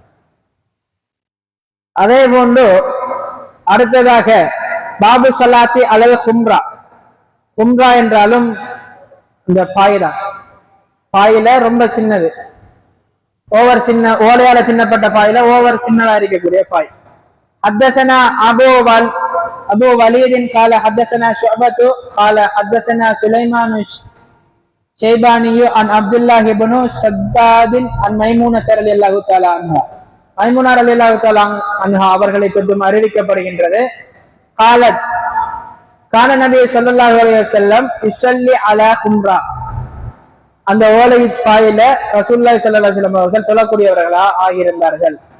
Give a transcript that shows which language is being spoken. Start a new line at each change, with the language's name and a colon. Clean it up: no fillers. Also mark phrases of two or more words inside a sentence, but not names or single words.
Tamil: அதே போன்று அடுத்ததாக
Arabic: باب الصلاة على الخمرة.
Tamil: கும்ரா என்றாலும் இந்த பாய்தான். பாயில ரொம்ப சின்னது, ஓவர் சின்ன ஓலையால சின்னப்பட்ட பாயில ஓவர் சின்னதா இருக்கக்கூடிய பாய்.
Arabic: حدثنا أبو وليد قال حدثنا شعبة قال حدثنا سليمان الشيباني عن عبد الله بن شداد عن ميمونة رضي الله تعالى عنها.
Tamil: மைமுனா
Arabic: رضي الله تعالى عنها
Tamil: அவர்களை தொட்டு அறிவிக்கப்படுகின்றது.
Arabic: قالت كان النبي صلى الله عليه وسلم يصلي على الخمرة.
Tamil: அந்த ஓலை பாயில ரசூலுல்லாஹி
Arabic: صلى الله عليه وسلم
Tamil: அவர்கள் சொல்லக்கூடியவர்களா ஆகியிருந்தார்கள்.